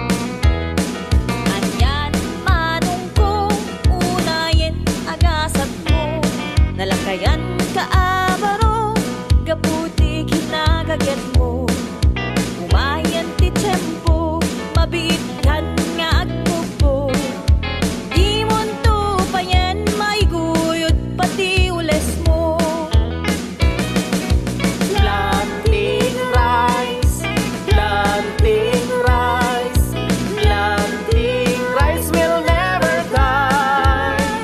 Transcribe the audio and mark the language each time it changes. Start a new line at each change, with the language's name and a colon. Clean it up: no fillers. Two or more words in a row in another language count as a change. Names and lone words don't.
Iloko: Anyan manong ko, unayin agasat mo, nalakayan ka abaro, gaputi kinagaget mo, umayan ti tempo, mabiit kan nga agpupo, di mon to payan maiguyod pati ules mo.
English: Planting rice, planting rice, planting rice will never die.